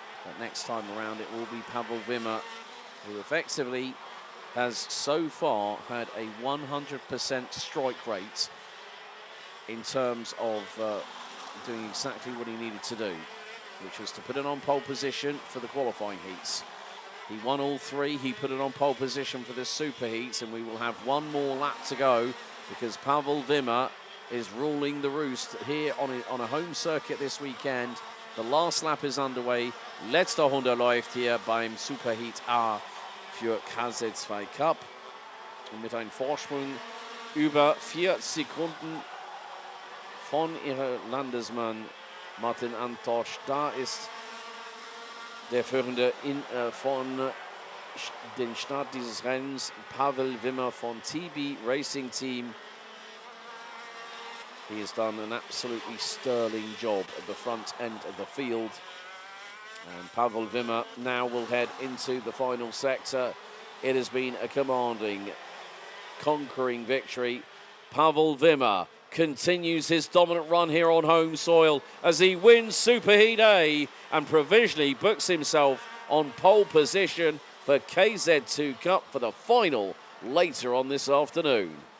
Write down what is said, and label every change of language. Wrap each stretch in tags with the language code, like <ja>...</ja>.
<en>But next time around, it will be Pavel Wimmer, who effectively has so far had a 100% strike rate in terms of doing exactly what he needed to do, which was to put it on pole position for the qualifying heats. He won all 3. He put it on pole position for the super heats, and we will have one more lap to go, because Pavel Wimmer is ruling the roost here on a home circuit this weekend. The last lap is underway.</en> <de>Letzte Runde läuft hier beim Superheat A für KZ2 Cup. Und mit einem Vorsprung über 4 Sekunden von ihrem Landesmann Martin Antosch. Da ist der Führende von den Start dieses Rennens, Pavel Wimmer von TB Racing Team.</de> <en>He has done an absolutely sterling job at the front end of the field. And Pavel Wimmer now will head into the final sector. It has been a commanding, conquering victory. Pavel Wimmer continues his dominant run here on home soil as he wins Superheat A and provisionally books himself on pole position for KZ2 Cup for the final later on this afternoon.</en>